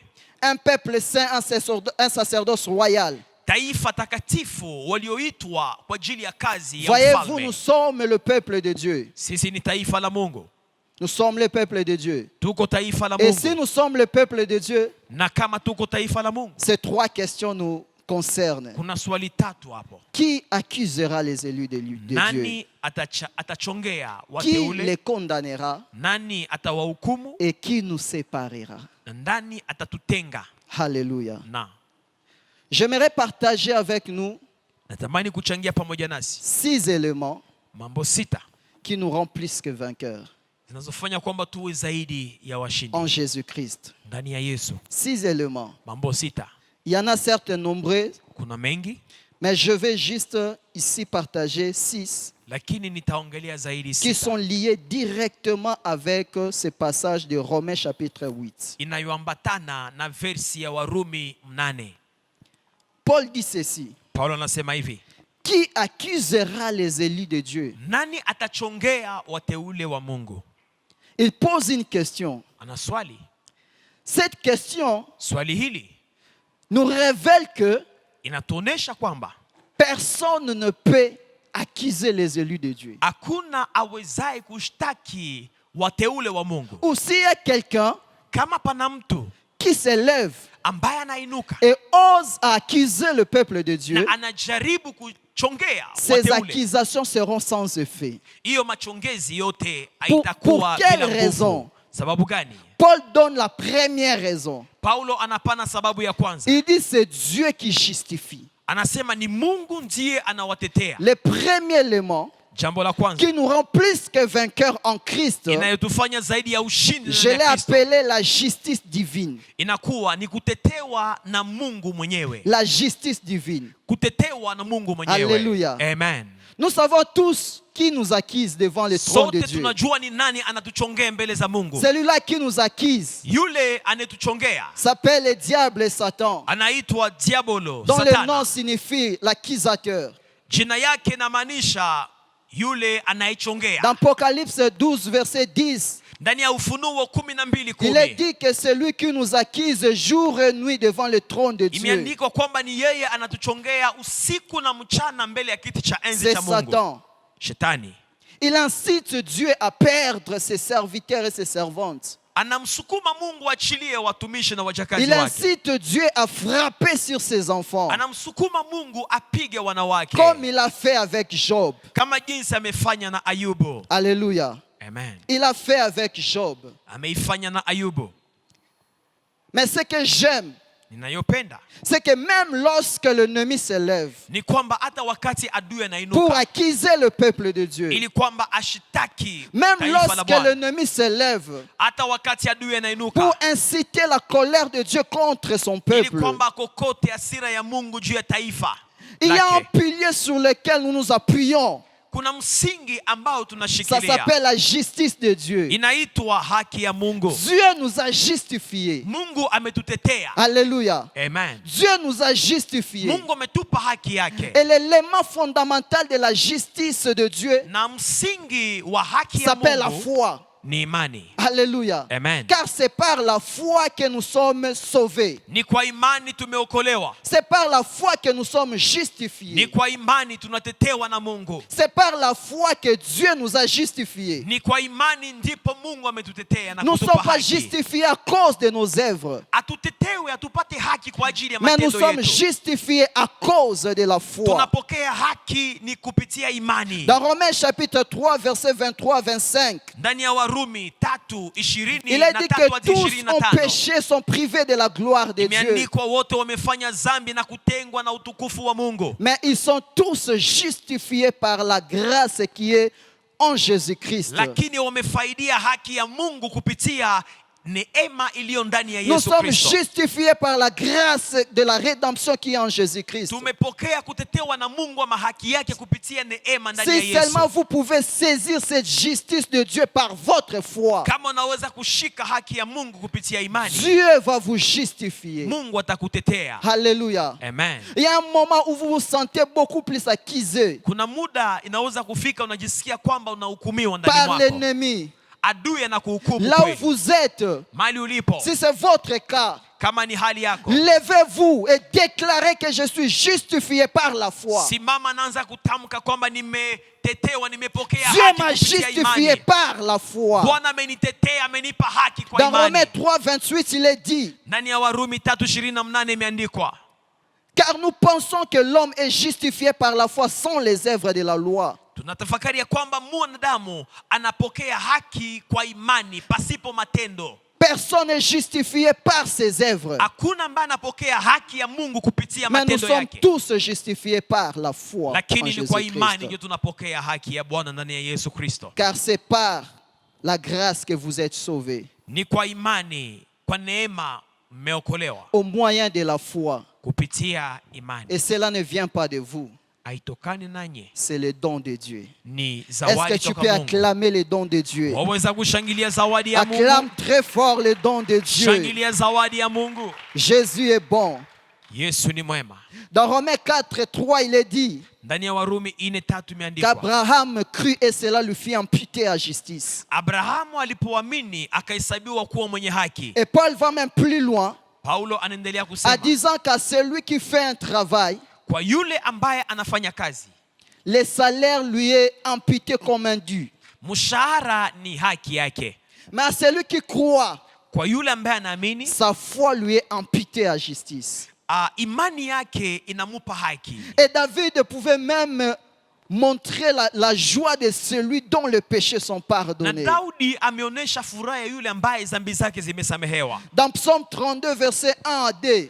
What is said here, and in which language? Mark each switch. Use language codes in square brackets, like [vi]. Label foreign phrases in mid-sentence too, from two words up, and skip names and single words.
[fr] un peuple saint, un sacerdoce royal. [sw] taifa takatifu walioitwa kwa ajili ya kazi ya [fr] Voyez-vous, [sw] ufalme. [fr] nous sommes le peuple de Dieu. [sw] Sisi ni taifa la Mungu, [fr] Nous sommes le peuple de Dieu. [sw] tuko taifa la [fr] Et si [sw] Mungu. [fr] nous sommes le peuple de Dieu, [sw] Na kama tuko taifa la Mungu, [fr] ces trois questions nous concernent. [sw] kuna swali tatu hapo. [fr] Qui accusera les élus de Dieu? [sw] Nani atachongea [fr] Qui les [sw] wateule? [fr] condamnera? [sw] Nani atawahukumu? [fr] Et qui nous séparera? [sw] Na nani atatutenga? [fr] Alléluia. [sw] Na [fr] J'aimerais partager avec nous [sw] natamani kuchangia pamoja nasi [fr] 6 éléments [sw] mambo 6 [fr] qui nous rendent plus que vainqueurs [sw] zinazofanya kwamba tuwe zaidi ya washindi [fr] en Jésus-Christ. [sw] ndani ya Yesu. [fr] 6 éléments. [sw] Mambo 6, [fr] Il y en a certes nombreux, [sw] kuna mengi, [fr] mais je vais juste ici partager 6 [sw] lakini nitaongelea zaidi [fr] qui [sw] 6 [fr] sont liés directement avec ce passage de Romains chapitre 8. [sw] inayoambatana na versi ya Warumi 8. [fr] Paul dit ceci: [sw] Paulo anasema hivi, [fr] qui accusera les élus de Dieu? [sw] Nani atachongea wateule wa Mungu? [fr] Il pose une question. [sw] Ana swali. [fr] Cette question [sw] Swali hili [fr] nous révèle que [sw] inatuonesha kwamba [fr] personne ne peut accuser les élus de Dieu. [sw] hakuna awezaye kushtaki wateule wa Mungu. [fr] Ou s'il y a quelqu'un [sw] Kama pana mtu [fr] qui s'élève [sw] ambaye anainuka [fr] et ose accuser le peuple de Dieu, [sw] na anajaribu kuchongea [fr] ces [sw] wateule, [fr] accusations seront sans effet. [sw] hiyo machongezi yote [fr] Pour [sw] haitakuwa [fr] quelle [sw] bila nguvu. [fr] raison? [sw] Sababu gani? [fr] Paul donne la première raison. [sw] Paulo anapana sababu ya kwanza. [fr] Il dit c'est Dieu qui justifie. [sw] Anasema ni Mungu ndiye anawatetea. [fr] Le premier élément [sw] Jambo la kwanza [fr] qui nous rend plus que vainqueurs en Christ, [sw] inayotufanya zaidi ya ushindi [fr] je [sw] ndani [fr] l'ai [sw] ya Kristo, [fr] appelé la justice divine. [sw] inakuwa ni kutetewa na Mungu mwenyewe. [fr] La justice divine. [sw] Kutetewa na Mungu mwenyewe. [fr] Alléluia. [sw] Amen. [fr] Nous savons tous qui nous accuse devant le trône de [sw] Sote [fr] Dieu. [sw] tunajua ni nani anatuchongea mbele za Mungu. [fr] Celui-là qui nous accuse [sw] Yule anetuchongea [fr] s'appelle le diable et Satan, [sw] anaitwa Diabolo, [fr] dont le nom [sw] Satana. [fr] signifie l'accusateur. [sw] Jina yake inamaanisha yule anayechongea. [fr] Dans Apocalypse 12, verset 10, [sw] Ndani ya Ufunuo 12:10 [fr] il est dit que c'est lui qui nous accuse jour et nuit devant le trône de Dieu. [sw] imeandikwa kwamba ni yeye anatuchongea usiku na mchana mbele ya kiti cha enzi [fr] C'est [sw] cha Mungu. [fr] Satan. [sw] Shetani [fr] Il incite Dieu à perdre ses serviteurs et ses servantes. [sw] anamsukuma Mungu achilie watumishi na wajakazi [fr] Il [sw] wake. [fr] incite Dieu à frapper sur ses enfants, [sw] Anamsukuma Mungu apige wanawake [fr] comme il a fait avec Job. [sw] kama jinsi amefanya na Ayubu. [fr] Alléluia. [sw] Amen. [fr] Il a fait avec Job. [sw] Ameifanya na Ayubu. [fr] Mais ce que j'aime, [sw] Ninayopenda [fr] c'est que même lorsque l'ennemi s'élève [sw] ni kwamba hata wakati adui [fr] pour [sw] anainuka [fr] accuser le peuple de Dieu, [sw] ili kwamba ashitaki [fr] même [sw] taifa la [fr] lorsque [sw] Bwana, [fr] l'ennemi s'élève [sw] hata wakati adui anainuka [fr] pour inciter la colère de Dieu contre son [sw] ili [fr] peuple, [sw] kwamba kokote hasira ya Mungu juu ya taifa [fr] il y a un [sw] lake. [fr] pilier sur lequel nous nous appuyons. [sw] Kuna msingi ambao [fr] Ça [sw] tunashikilia, [fr] s'appelle la justice de Dieu. [sw] inaitwa haki ya Mungu. [fr] Dieu nous a justifiés. [sw] Mungu ametutetea. [fr] Alléluia. [sw] Amen. [fr] Dieu nous a justifiés. [sw] Mungu ametupa haki yake, [fr] Et l'élément fondamental de la justice de Dieu [sw] na msingi wa haki ya [fr] s'appelle la [sw] Mungu [fr] foi. [sw] ni imani. [fr] Alléluia. [sw] Amen. [fr] Car c'est par la foi que nous sommes sauvés. [sw] Ni kwa imani tumeokolewa, [fr] C'est par la foi que nous sommes [sw] ni [fr] justifiés. [sw] kwa imani tunatetewa na Mungu, [fr] C'est par la foi que Dieu nous a justifiés. [sw] ni kwa imani ndipo Mungu ametutetea na [fr] Nous ne [sw] kutupa [fr] sommes pas [sw] haki. [fr] justifiés à cause de nos œuvres, [sw] Hatutetewi, hatupate haki kwa ajili ya [fr] mais nous [sw] matendo [fr] sommes [sw] yetu. [fr] justifiés à cause de la foi. [sw] Tunapokea haki ni kupitia imani. [fr] Dans Romains chapitre 3, versets 23 à 25, [sw] Ndani ya Warumi 3:20 [fr] il [sw] na [fr] est dit [sw] 3 [fr] que [sw] hadi [fr] tous ont [sw] 25 [fr] péché, sont privés de la gloire de Dieu. [sw] imeandikwa wote wamefanya dhambi na kutengwa na utukufu wa Mungu, [fr] Mais ils sont tous justifiés par la grâce qui est en Jésus-Christ. [sw] lakini wamefaidia haki ya Mungu kupitia neema iliyo ndani ya [fr] Nous [sw] Yesu [fr] sommes [sw] Kristo. [fr] justifiés par la grâce de la rédemption qui est en Jésus-Christ. [sw] Tumepokea kutetewa na Mungu ama haki yake kupitia neema ndani ya [fr] Si [sw] Yesu. [fr] seulement vous pouvez saisir cette justice de Dieu par votre foi, [sw] Kama unaweza kushika haki ya Mungu kupitia imani, [fr] Dieu va vous justifier. [sw] Mungu atakutetea. [fr] Alléluia. [sw] Amen. [fr] Il y a un moment où vous vous sentez beaucoup plus accusé [sw] Kuna muda inaweza kufika unajisikia kwamba unahukumiwa ndani [fr] par [sw] mwako. [fr] l'ennemi. [sw] Adui anakuhukumu [fr] Là où [sw] kweli. [fr] vous êtes, [sw] Mahali ulipo, [fr] si c'est votre cas, [sw] kama ni hali yako, [fr] levez-vous et déclarez que je suis justifié par la foi. [sw] simama, naanza kutamka kwamba nimetetewa, nimepokea [fr] Dieu [sw] haki [fr] m'a [sw] kupitia [fr] justifié [sw] imani. [fr] par la foi. [sw] Bwana amenitetea, amenipa haki kwa [fr] Dans [sw] imani. [fr] Romains 3, 28, il est dit, [sw] Ndani ya Warumi 3:28 imeandikwa, [fr] car nous pensons que l'homme est justifié par la foi sans les œuvres de la loi. [sw] tunatafakari ya kwamba mwanadamu anapokea haki kwa imani pasipo matendo. [fr] Personne n'est justifié par ses œuvres. [sw] Hakuna ambaye anapokea haki ya Mungu kupitia [fr] Mais nous [sw] matendo [fr] sommes [sw] yake, [fr] tous justifiés par la foi en [sw] lakini ni kwa imani [fr] Jésus-Christ. [sw] ndio tunapokea haki ya Bwana ndani ya Yesu Kristo. [fr] Car c'est par la grâce que vous êtes sauvés, [sw] Ni kwa imani, kwa neema mmeokolewa [fr] au moyen de la foi. [sw] kupitia imani. [fr] Et cela ne vient pas de vous, [sw] Haitokani nanyi, [fr] c'est le don de Dieu. [sw] ni [fr] Est-ce que [sw] zawadi [fr] tu [sw] toka [fr] peux [sw] Mungu. [fr] acclamer le don de Dieu? [sw] Waweza kushangilia zawadi ya Mungu? [fr] Acclame très fort le don de Dieu. [sw] Shangilia zawadi ya Mungu. [fr] Jésus est bon. [sw] Yesu ni mwema. [fr] Dans Romains 4, 3, il est dit [sw] Ndani ya Warumi 4:3 imeandikwa, [fr] qu'Abraham crut et cela lui fit imputer à justice. [sw] Abrahamu alipoamini akahesabiwa kuwa mwenye haki. [fr] Et Paul va même plus loin [sw] Paulo anaendelea [fr] en [sw] kusema, [fr] disant qu'à celui qui fait un travail, [sw] kwa yule ambaye anafanya kazi, [fr] le salaire lui est imputé comme un dû. [sw] mshahara ni haki yake. [fr] Mais à celui qui croit, [sw] Kwa yule ambaye anaamini, [fr] sa foi lui est imputée à justice. [sw] imani yake inamupa haki. [fr] Et David pouvait même montrer la joie de celui dont les péchés sont [sw] Na [fr] pardonnés. [sw] Daudi ameonyesha furaha ya yule ambaye dhambi zake zimesamehewa. [fr] Dans Psaume 32, verset 1 à 2,